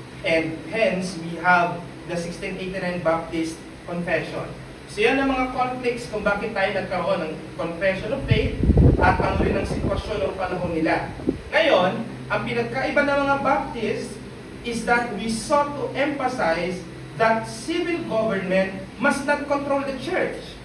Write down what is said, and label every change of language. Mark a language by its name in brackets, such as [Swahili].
[English] And hence, we have the 1689 Baptist Confession. [Filipino] So yan ang mga conflicts kung bakit tayo nagkaroon ng Confession of Faith at ano rin ang sitwasyon ng panahon nila. Ngayon, ang pinagkaiba ng mga [English] Baptist is that we sought to emphasize that civil government must not control the church.